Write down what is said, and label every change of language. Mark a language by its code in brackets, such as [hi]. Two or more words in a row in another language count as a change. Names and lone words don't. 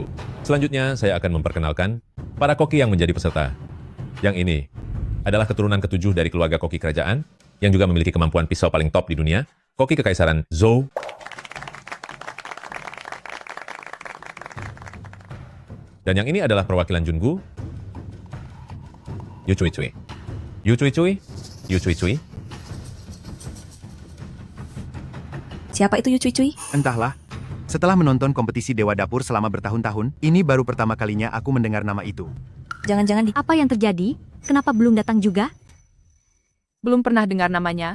[id] Selanjutnya, saya akan memperkenalkan para koki yang menjadi peserta. Yang ini adalah keturunan ketujuh dari keluarga koki kerajaan, yang juga memiliki kemampuan pisau paling top di dunia, koki kekaisaran Zhou. Dan yang ini adalah perwakilan Jungu, Yu Cui Cui. Yu Cui Cui, Yu Cui Cui. Siapa itu Yu Cui Cui? Entahlah. Setelah menonton kompetisi Dewa Dapur selama bertahun-tahun, ini baru pertama kalinya aku mendengar nama itu. Jangan-jangan Apa yang terjadi? Kenapa belum datang juga? Belum pernah dengar namanya.